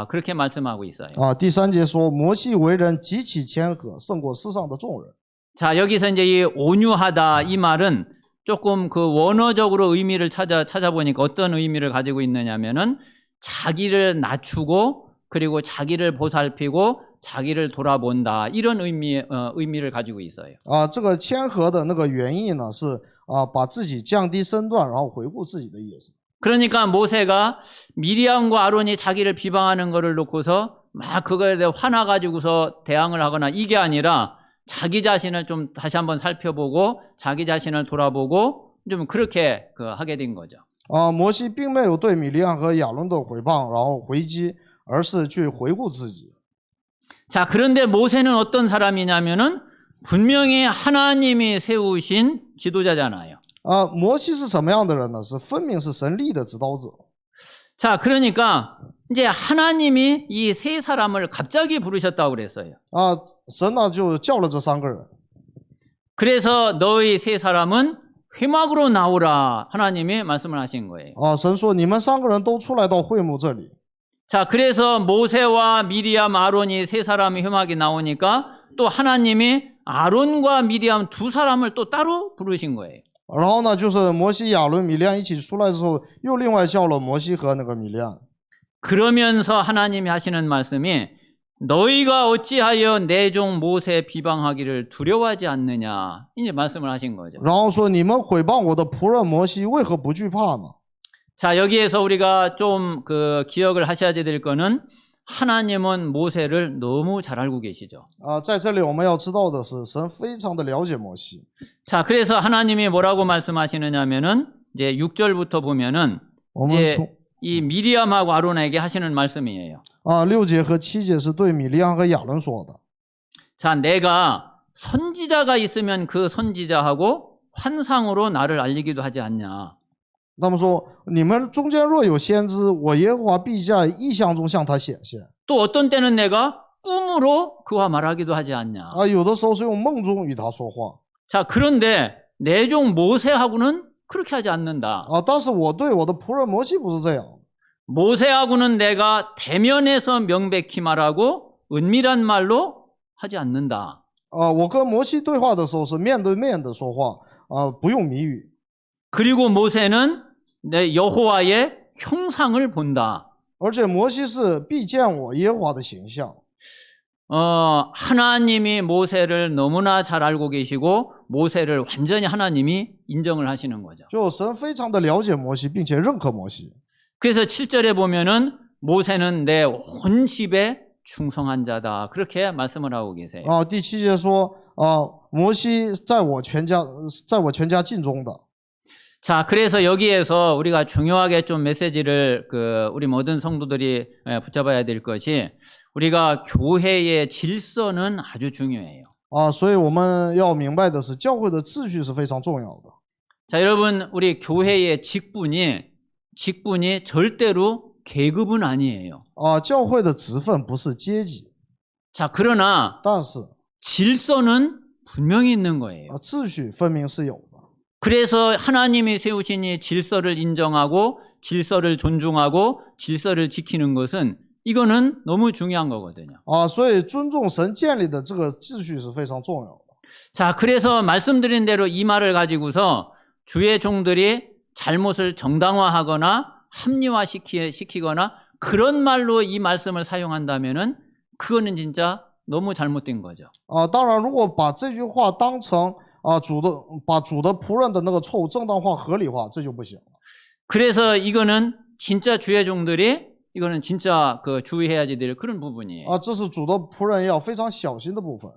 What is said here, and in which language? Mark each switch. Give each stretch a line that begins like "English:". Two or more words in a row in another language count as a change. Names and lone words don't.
Korean: 그렇게 말씀하고 있어요.
Chinese: 第3节说，摩西为人极其谦和，胜过世上的众人。
Korean: 자, 여기서 이제 이 온유하다 이 말은 조금 그 원어적으로 의미를 찾아보니까 어떤 의미를 가지고 있느냐면은 자기를 낮추고 그리고 자기를 보살피고 자기를 돌아본다 이런 의미를 가지고 있어요.
Chinese: 这个谦和的那个原意呢是把自己降低身段，然后回顾自己的意思。
Korean: 그러니까 모세가 미리암과 아론이 자기를 비방하는 거를 놓고서 막 그거에 대해 화나가지고서 대항을 하거나 이게 아니라 자기 자신을 좀 다시 한번 살펴보고 자기 자신을 돌아보고 좀 그렇게 하게 된 거죠.
Chinese: 摩西并没有对米利暗和亚伦的毁谤然后回击，而是去回顾自己。
Korean: 자, 그런데 모세는 어떤 사람이냐면은 분명히 하나님이 세우신 지도자잖아요.
Chinese: 摩西是什么样的人呢？是分明是神立的指导者。
Korean: 자, 그러니까 이제 하나님이 이 세 사람을 갑자기 부르셨다고 그랬어요.
Chinese: 神呢就叫了这3个人。
Korean: 그래서 너희 세 사람은 회막으로 나오라 하나님이 말씀을 하신 거예요.
Chinese: 神说你们3个人都出来到会幕这里。
Korean: 자, 그래서 모세와 미리암, 아론이 세 사람이 회막에 나오니까 또 하나님이 아론과 미리암 두 사람을 또 따로 부르신 거예요.
Chinese: 然后呢，就是摩西、亚伦、米利暗一起出来之后，又另外叫了摩西和那个米利暗。
Korean: 그러면서 하나님이 하시는 말씀이 너희가 어찌하여 내 종 모세 비방하기를 두려워하지 않느냐 이제 말씀을 하신 거죠.
Chinese: 然后说你们毁谤我的仆人摩西，为何不惧怕呢？
Korean: 자, 여기에서 우리가 좀 기억을 하셔야 될 거는 하나님은 모세를 너무 잘 알고 계시죠.
Chinese: 在这里我们要知道的是，神非常的了解摩西。
Korean: 자, 그래서 하나님이 뭐라고 말씀하시느냐면은 이제 6절부터 보면은
Chinese: 我们
Korean: 이제
Chinese: 从
Korean: 이 미리암하고 아론에게 하시는 말씀이에요.
Chinese: 6 节和7节是对米利暗和亚伦说的。
Korean: 자, 내가 선지자가 있으면 그 선지자하고 환상으로 나를 알리기도 하지 않냐.
Chinese: 那么说，你们中间若有先知，我耶和华必在异象中向他显现。
Korean: 또 어떤 때는 내가 꿈으로 그와 말하기도 하지 않냐.
Chinese: 有的时候是用梦中与他说话。
Korean: 자, 그런데 내 종 모세하고는 그렇게 하지 않는다.
Chinese: 但是我对我的仆人摩西不是这样。
Korean: 모세하고는 내가 대면에서 명백히 말하고 은밀한 말로 하지 않는다.
Chinese: 我跟摩西对话的时候是面对面的说话，不用谜语。
Korean: 그리고 모세는 내 여호와의 형상을 본다.
Chinese: 而且摩西是必见我耶和华的形象。
Korean: 하나님이 모세를 너무나 잘 알고 계시고 모세를 완전히 하나님이 인정을 하시는 거죠.
Chinese: 就神非常的了解摩西，并且认可摩西。
Korean: 그래서 7절에 보면은 모세는 내 온 집에 충성한 자다. 그렇게 말씀을 하고 계세요.
Chinese: 第7节说，摩西在我全家尽忠的。
Korean: 자, 그래서 여기에서 우리가 중요하게 좀 메시지를 우리 모든 성도들이 붙잡아야 될 것이 우리가 교회의 질서는 아주 중요해요.
Chinese: 所以我们要明白的是，教会的秩序是非常重要的。
Korean: 자, 여러분, 우리 교회의 직분이 절대로 계급은 아니에요.
Chinese: 教会的职分不是阶级，
Korean: 자, 그러나
Chinese: 但是
Korean: 질서는 분명히 있는 거예요.
Chinese: 秩序分明是有的。
Korean: 그래서 하나님이 세우신 이 질서를 인정하고 질서를 존중하고 질서를 지키는 것은 이거는 너무 중요한 거거든요.
Chinese: 所以尊重神建立的这个秩序是非常重要的。
Korean: 자, 그래서 말씀드린 대로 이 말을 가지고서 주의 종들이 잘못을 정당화하거나 합리화시키거나 그런 말로 이 말씀을 사용한다면은 그거는 진짜 너무 잘못된 거죠.
Chinese: 当然，如果把这句话当成把主的仆人的那个错误正当化、合理化，这就不行了。
Korean: 그래서 이거는 진짜 주의 종들이 이거는 진짜 주의해야지 될 그런 부분이에요.
Chinese: 这是主的仆人要非常小心的部分。